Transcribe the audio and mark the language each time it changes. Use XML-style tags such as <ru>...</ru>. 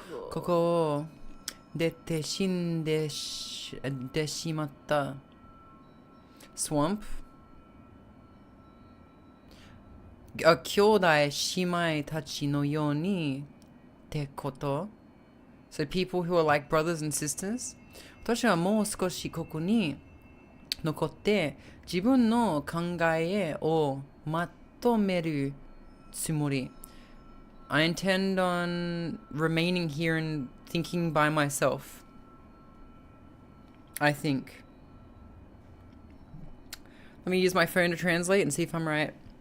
<ja>ここ出て死んでしまった Swamp? 兄弟姉妹たちのようにってこと?</ja> <en>So people who are like brothers and sisters?</en> <ja>私はもう少しここに残って自分の考えをまとめるつもり.</ja> <en>I intend on remaining here and thinking by myself. I think. Let me use my phone to translate and see if I'm right.</en>